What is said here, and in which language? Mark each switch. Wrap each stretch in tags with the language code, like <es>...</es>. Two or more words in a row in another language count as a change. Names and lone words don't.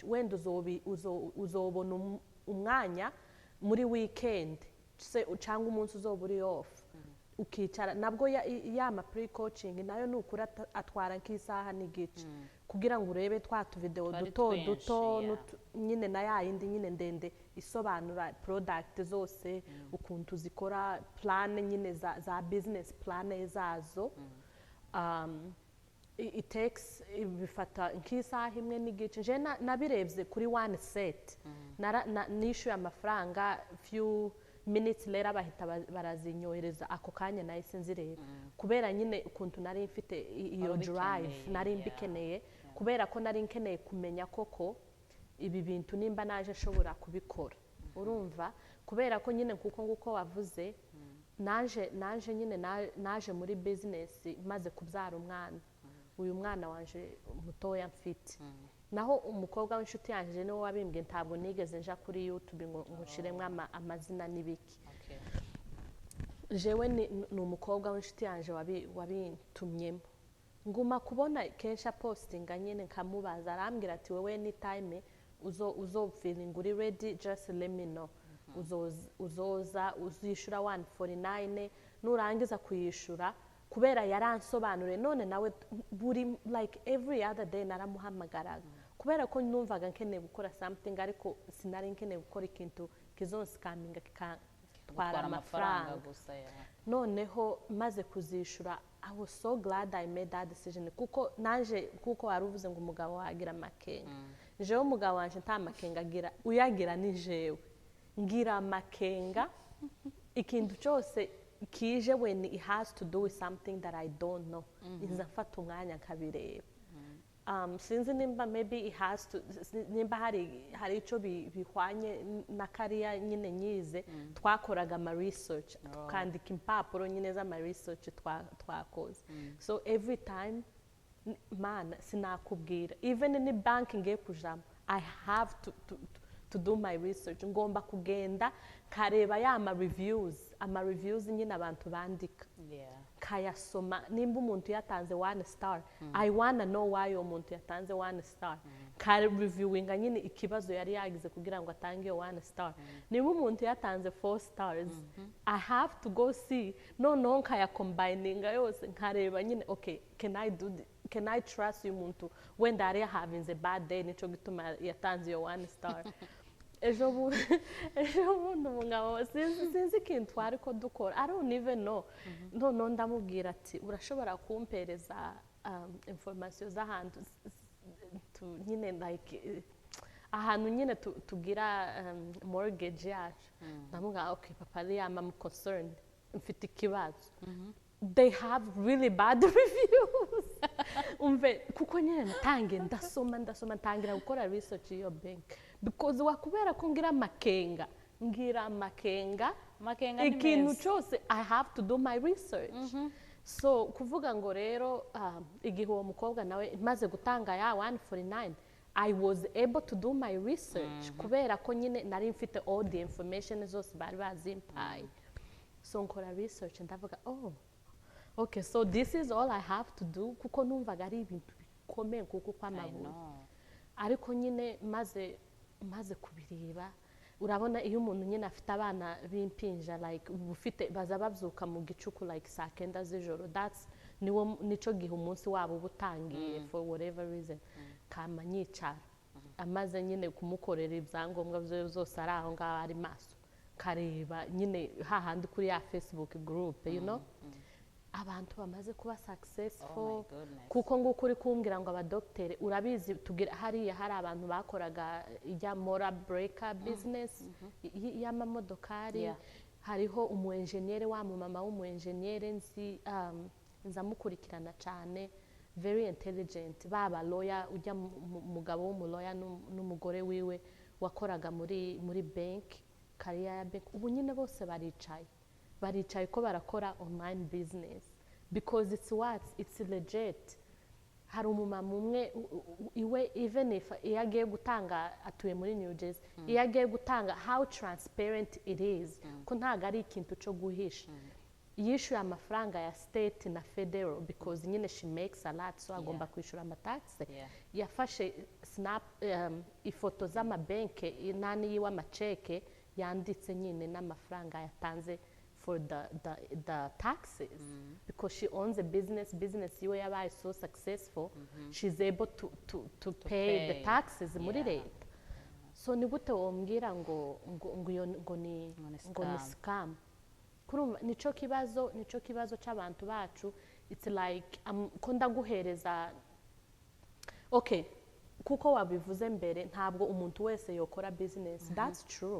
<rn>Wenda uzobona umwanya muri weekend cyangwa umunsi uzoba uri off ukicara nabwo ya pre-coaching nayo nukura atwara nk'isaha n'igice kugira ngo urebe twatu video duto nyine na ya yindi nyine ndende isobanura product zose ukuntu zikora, plan nyine za</rn> <en>business plan</en> <rn>zazo.</rn> <en>It takes</en> <rn>bifata nk'isaha imwe n'igice. Je nabirebye kuri one set nishyuye amafaranga</rn> <en>few minutes later</en> <rn>bahita barazinyohereza ako kanya nahise nzireba, kubera nyine ukuntu nari mfite iyo drive nari mbikeneye, kubera ko nari nkeneye kumenya koko ibi bintu nimba naje nshobora kubikora. Urumva, kubera ko nyine kuko nguko wavuze naje nyine naje muri business maze kubyara umwana. Uyu mwana wanje mutoya mfite, naho umukobwa w'inshuti yanjye niwe wabimbwe, ntabwo nigeze nja kuri YouTube ngo nshiremwe amazina n'ibiki. Jewe ni umukobwa w'inshuti yanjye wabintumyemo, nguma kubona kenshi postinga nyine nkamubaza, arambwira ati wewe ni time uzo feeling uri ready,</rn> <en>just let me know.</en> <rn>Uzoza uzishura 149 nurangiza kuyishura, kubera yaransobanure. None nawe buri</rn> <en>like every other day</en> <rn>naramuhamagaraga, kubera ko numvaga nkeneye gukora something ariko sinari nkeneye gukora ikintu kizonsikaminga kikatwara amafaranga gusa. Noneho maze kuzishura,</rn> <en>I was so glad I made that decision,</en> <rn>kuko nanje kuko waruvuze ngo umugabo wagira makenga. jewe umugabo wanje nta makenga agira uyagira ni jewe ngira amakenga ikintu cyose kije</rn> <en>when it has to do with something that I don't know</en> <rn>nza mfata umwanya nkabireba sinzi nimba</rn> <en>maybe it has to</en> <rn>nimba hari ico bihwanye na kariya nyine nyize twakoraga ama research tukandika impapuro nyine za ama research twakoze</rn> <en>so every time man</en> <rn>sinakubwira</rn> <en>even in bank</en> <rn>ngiye kujamo</rn> <en>I have to do my research</en> <rn>ngomba kugenda kareba ya ama reviews nyine abantu bandika kayasoma nimba umuntu yatanze 1 star</rn> <en>I wanna know why</en> <rn>umuntu yatanze 1 star ka reviewinga nyine ikibazo yari yagize kugira ngo atange 1 star nimba umuntu yatanze 4 stars</rn> <en>I have to go see</en> <rn>no nkaya combininga yose nkareba nyine</rn> <en>okay can I trust</en> <rn>uyu muntu</rn> <en>when are having a bad day</en> <rn>nico gituma yatanze yo 1 star ejo bundi umugabo sinzi ikintu twari ko dukora</rn> <en>I don't even know</en> <rn>no ndamubwira ati urashobora kumpereza information z'ahantu nyine like ahantu nyine tugira mortgage yacu ndamubwira</rn> <en>okay papa I'm concerned</en> <rn>mfite ikibazo</rn> <en>they have really bad reviews</en> <rn>umve kuko nyine natangiye ndasoma ntangira gukora research iyo bank because wakubera ko ngira amakenga ikintu cyose</rn> <en>I have to do my research</en> <rn>so kuvuga ngo rero igihe uwo mukobwa nawe maze gutanga ya 149</rn> <en>I was able to do my research</en> <rn>kubera ko nyine nari mfite</rn> <en>all the information</en> <rn>zose bari bazimpaye so nkora research ndavuga okay</rn> <en>so this is all I have to do</en> <rn>kuko numvaga ari ibintu bikomeye kuko kw'amaguru ariko nyine maze kubireba urabona iyo umuntu nyine afite abana b'impinja like ufite baza babyuka mu gicuku like saa 9 z'ijoro nico gihe umunsi wabo ubutangiye</rn> <en>for whatever reason</en> <rn>kama nyicara amaze nyine kumukorera ibyangombwa byose ari aho ngaho ari maso kareba nyine hahandi kuri ya Facebook group</rn> <en>you know</en> <rn>abantu bamaze kuba successful kuko nguko uri kumbwira ngo abadoktere urabizi tugira hariya hari abantu bakoraga ijya mora breaker business y'amamodokari hariho umu engineer wa mama w'umu engineer nzamukurikirana cyane</rn> <en>very intelligent</en> <rn>baba lawyer ujya mugabo w'umu lawyer n'umugore wiwe wakoraga muri bank career ya bank ubu nyine bose baricaye ko barakora</rn> <en>online business because it's legit</en> <rn>hari umumama umwe iwe</rn> <en>even if</en> <rn>iyo agiye gutanga atuye muri New Jersey iyo agiye gutanga</rn> <en>how transparent it is</en> <rn>ko ntago ari ikintu cyo guhisha yishyuye amafaranga ya state na federal because nyine</rn> <en>she makes a lot</en> <rn>so agomba kwishyura amataxe yafashe ifoto z'amabanke nani yiwe amaceke yanditse nyine n'amafaranga yatanze</rn> <en>for the taxes because she owns a business</en> <rn>yiwe yabaye</rn> <en>so successful she's able to pay the taxes</en> <rn>muri leta so ni gute wombwira ngo ni scam kurumva nico kibazo cy'abantu bacu</rn> <en>it's like</en> <rn>ko ndaguhereza okay kuko wabivuze mbere ntabwo umuntu wese yokora</rn> <en>business that's true</en>